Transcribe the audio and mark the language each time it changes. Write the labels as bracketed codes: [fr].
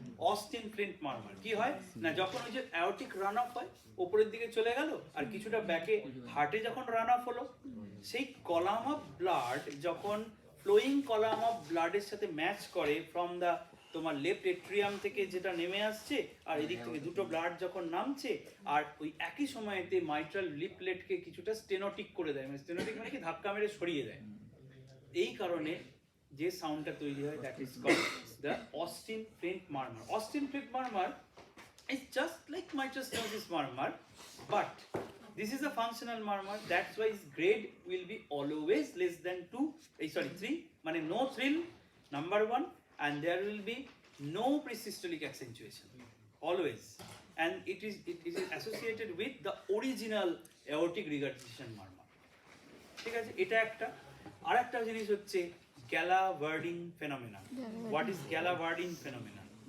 [bn] Austin Flint murmur কি হয় না, যখন ওই যে অ্যাওর্টিক রান অফ হয় উপরের দিকে চলে গেল আর কিছুটা ব্যাকে হার্টে যখন রান অফ হলো, সেই কলাম অফ ব্লাড যখন ফ্লোয়িং কলাম অফ ব্লাডের সাথে ম্যাচ করে ফ্রম দা তোমার লেফট এট্রিয়াম থেকে যেটা নেমে আসছে আর এদিক থেকে দুটো ব্লাড যখন নামছে, আর ওই একই সময়তে মাইট্রাল লিফলেটকে কিছুটা স্টেনোটিক করে দেয়, মানে স্টেনোটিক মানে কি ধাক্কা মেরে সরিয়ে দেয়। এই কারণে যে সাউন্ডটা তৈরি হয় [en] That is called the Austin Flint murmur. Austin Flint murmur is just like mitral stenosis murmur, but this is a functional murmur. That's why its grade will be always less than 3, মানে no thrill, number 1, and there will be no presystolic accentuation, always, and it is associated with the original aortic regurgitation murmur, [bn] ঠিক আছে? এটা একটা। আর একটা জিনিস হচ্ছে গ্যালাভার্ডিং phenomenon. [en] What is Gallavardin phenomenon?